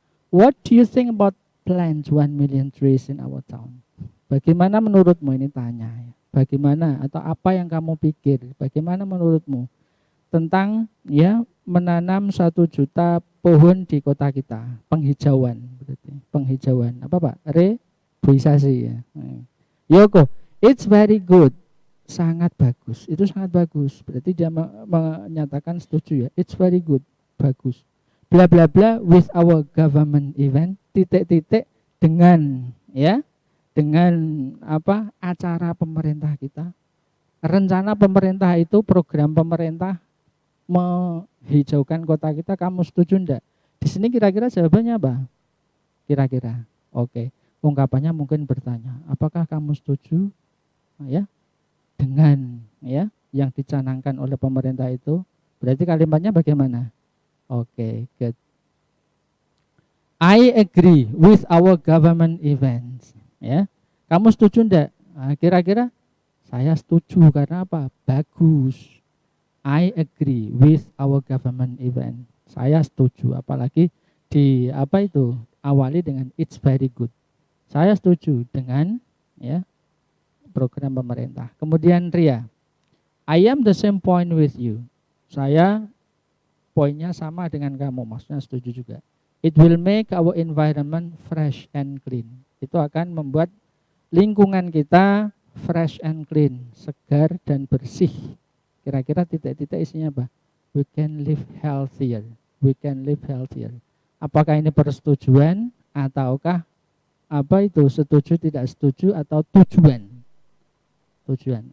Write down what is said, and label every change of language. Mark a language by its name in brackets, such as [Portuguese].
[English] What do you think about plant 1 million trees in our town? [Indonesian] Bagaimana menurutmu, ini tanya. Bagaimana atau apa yang kamu pikir? Bagaimana menurutmu tentang, ya, menanam 1 juta pohon di kota kita, penghijauan, berarti penghijauan apa Pak? Reboisasi, ya. Yoko, [English] it's very good, [Indonesian] sangat bagus, itu sangat bagus, berarti dia menyatakan setuju, ya, it's very good, bagus, bla bla bla [English] with our government event, [Indonesian] titik-titik dengan, ya, dengan apa, acara pemerintah kita, rencana pemerintah itu, program pemerintah menghijaukan kota kita, kamu setuju enggak? Di sini kira-kira jawabannya apa? Kira-kira. Oke. Ungkapannya mungkin bertanya, apakah kamu setuju, ya, dengan, ya, yang dicanangkan oleh pemerintah itu? Berarti kalimatnya bagaimana? Oke, good. [English] I agree with our government events. [Indonesian] Ya. Kamu setuju enggak? Nah, kira-kira saya setuju karena apa? Bagus. [English] I agree with our government event. [Indonesian] Saya setuju, apalagi di apa itu awali dengan it's very good. Saya setuju dengan, ya, program pemerintah. [English] Kemudian Ria, I am the same point with you. [Indonesian] Saya poinnya sama dengan kamu, maksudnya setuju juga. [English] It will make our environment fresh and clean. [Indonesian] Itu akan membuat lingkungan kita [English] fresh and clean, [Indonesian] segar dan bersih. Kira-kira titik-titik isinya apa? [English] We can live healthier. We can live healthier. [Indonesian] Apakah ini persetujuan ataukah apa itu setuju tidak setuju atau tujuan? Tujuan.